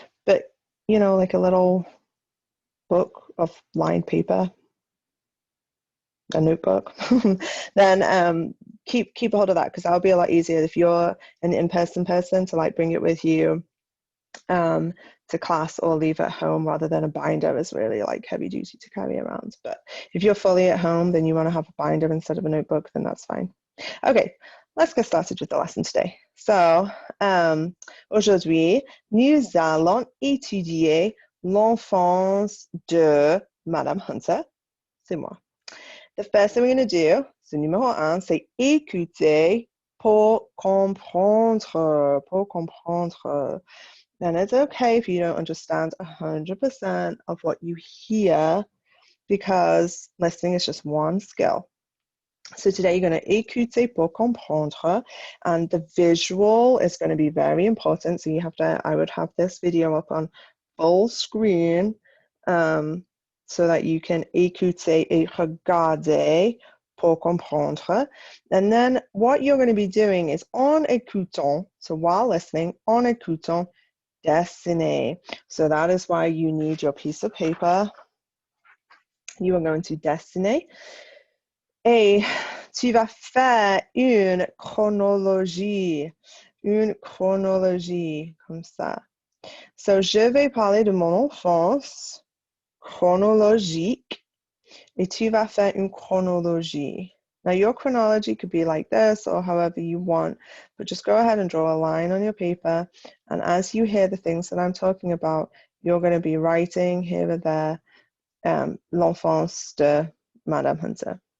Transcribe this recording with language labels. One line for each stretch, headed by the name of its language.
English: But, like a little book of lined paper, a notebook, then keep a hold of that, because that'll be a lot easier if you're an in-person person to like bring it with you to class or leave at home, rather than a binder is really like heavy duty to carry around. But if you're fully at home, then you want to have a binder instead of a notebook, then that's fine. Okay, let's get started with the lesson today.
French: So aujourd'hui, nous allons étudier l'enfance de Madame Hunter. C'est moi.
English: The first thing we're going to do, so
French: numéro 1, c'est écouter pour comprendre,
English: pour comprendre. And it's okay if you don't understand 100% of what you hear, because listening is just one skill. So today you're going to
French: écouter pour comprendre,
English: and the visual is going to be very important. So I would have this video up on full screen so that you can
French: écouter et regarder pour comprendre.
English: And then what you're going to be doing is en écoutant, so while listening,
French: en écoutant, dessiner.
English: So that is why you need your piece of paper. You are going to dessiner.
French: Et tu vas faire une chronologie comme ça. So, je vais parler de mon enfance chronologique et tu vas faire une chronologie.
English: Now, your chronology could be like this or however you want, but just go ahead and draw a line on your paper. And as you hear the things that I'm talking about, you're going to be writing here or there
French: l'enfance de Madame Hunter.